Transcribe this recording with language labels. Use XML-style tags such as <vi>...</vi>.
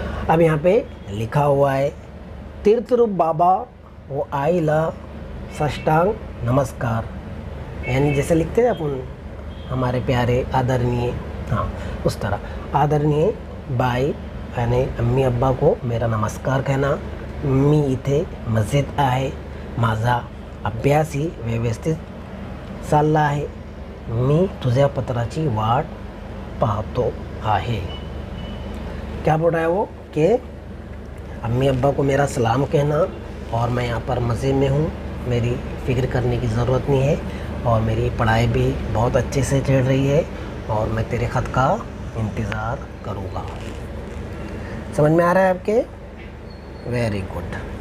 <hi>अब यहाँ पे लिखा हुआ है,</hi> <mr>तीर्थरूप बाबा वो आईला साष्टांग नमस्कार.</mr> <hi>यानी जैसे लिखते हैं अपन हमारे प्यारे आदरणीय, हाँ उस तरह आदरणीय बाई यानी अम्मी अब्बा को मेरा नमस्कार कहना.</hi> <mr>मी इथे मस्जिद आहे, माझा अभ्यासही व्यवस्थित चालला आहे. मी तुझ्या पत्राची वाट पाहतो आहे.</mr> <hi>क्या बोल रहा है वो कि अम्मी अब्बा को मेरा सलाम कहना, और मैं यहाँ पर मज़े में हूँ, मेरी फ़िक्र करने की ज़रूरत नहीं है, और मेरी पढ़ाई भी बहुत अच्छे से चल रही है, और मैं तेरे ख़त का इंतज़ार करूँगा. समझ में आ रहा है आपके?</hi> <en>Very good.</en>